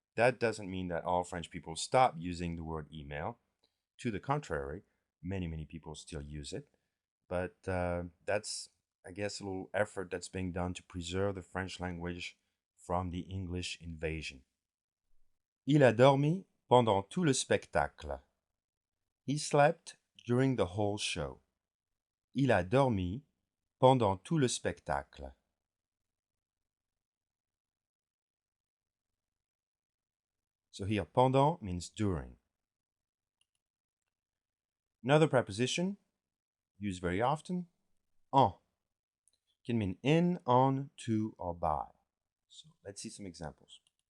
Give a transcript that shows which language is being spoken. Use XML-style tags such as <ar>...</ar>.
<en>That doesn't mean that all French people stop using the word email. To the contrary, many people still use it. But that's, I guess, a little effort that's being done to preserve the French language from the English invasion.</en> <fr>Il a dormi pendant tout le spectacle.</fr> <en>He slept during the whole show.</en> <fr>Il a dormi pendant tout le spectacle.</fr> <en>So here, pendant means during. Another preposition, used very often, en. Can mean in, on, to, or by. So let's see some examples.</en>